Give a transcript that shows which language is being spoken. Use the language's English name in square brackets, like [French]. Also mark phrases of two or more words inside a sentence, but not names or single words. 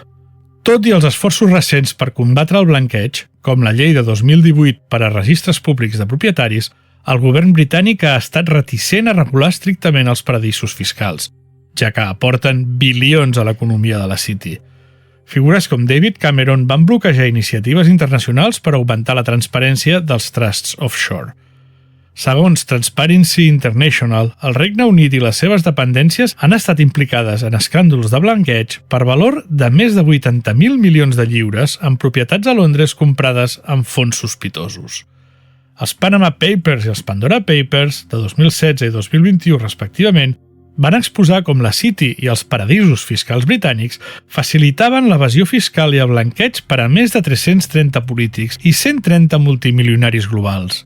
[Catalan] Tot i els esforços recents per combatre el blanqueig, com la llei de 2018 per a registres públics de propietaris, el govern britànic ha estat reticent a regular estrictament els paradisos fiscals, ja que aporten bilions a l'economia de la City. Figures com David Cameron van bloquejar iniciatives internacionals per augmentar la transparència dels [English] trusts offshore. [Catalan] Segons Transparency International, el Regne Unit i les seves dependències han estat implicades en escàndols de blanqueig per valor de més de 80.000 milions de lliures en propietats a Londres comprades amb fons sospitosos. Els Panama Papers i els Pandora Papers, de 2016 i 2021 respectivament, van exposar com la City i els paradisos fiscals britànics facilitaven l'evasió fiscal i el blanqueig per a més de 330 polítics i 130 multimilionaris globals.